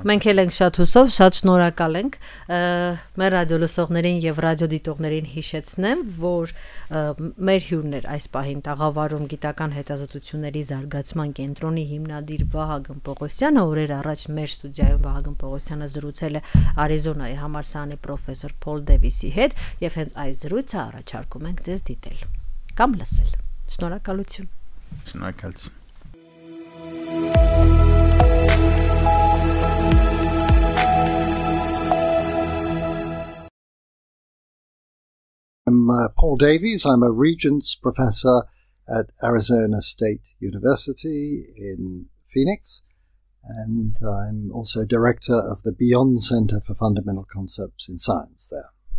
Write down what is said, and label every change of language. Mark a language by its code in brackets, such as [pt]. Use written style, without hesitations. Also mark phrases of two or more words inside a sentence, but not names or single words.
[hy] Մենք էլ ենք շատ հուսով, շատ շնորհակալ ենք մեր ռադիոլսողներին եւ ռադիոդիտողներին հիշեցնեմ, որ մեր հյուրն էր այս պահին տաղավարում գիտական հետազոտությունների զարգացման կենտրոնի հիմնադիր Վահագն Պողոսյանը, օրեր առաջ մեր ստուդիայում Վահագն Պողոսյանը զրուցել է Արիզոնայի համալսարանի պրոֆեսոր Փոլ Դևիսի հետ եւ հենց այս զրույցը առաջարկում ենք ձեզ դիտել կամ լսել։ Շնորհակալություն։ Շնորհակալություն։ [en] I'm Paul Davies. I'm a Regents Professor at Arizona State University in Phoenix, and I'm also Director of the Beyond Center for Fundamental Concepts in Science there.